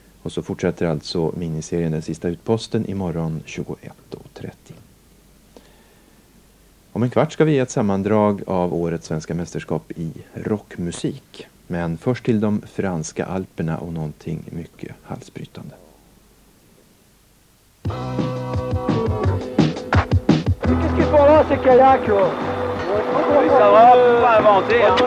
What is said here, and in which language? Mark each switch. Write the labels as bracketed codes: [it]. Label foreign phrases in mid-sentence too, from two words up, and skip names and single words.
[sv] Och så fortsätter alltså miniserien Den sista utposten imorgon 21:30. Om en kvart ska vi ge ett sammandrag av årets svenska mästerskap i rockmusik. Men först till de franska alperna och någonting mycket halsbrytande. [fr] Qu'est-ce qu'ils font là, ces kayaks là? Oui, ça va, on peut pas inventer. Hein.